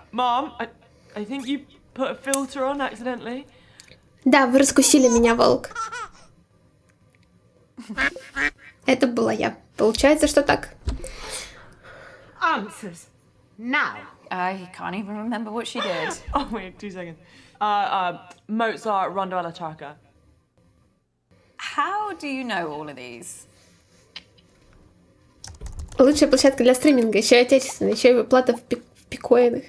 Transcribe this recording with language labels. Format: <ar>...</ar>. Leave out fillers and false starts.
<en>Mom, I think you put a filter on accidentally.</en> <ru>Да, вы раскусили меня, волк. Это была я. Получается, что так.</ru> <en>Answers. Now. I can't even remember what she did. Oh wait, 2 seconds. Mozart, Rondo alla Chacca. How do you know all of these?</en> <ru>Лучшая площадка для стриминга, еще и отечественная, еще и выплата в пикоинах.</ru>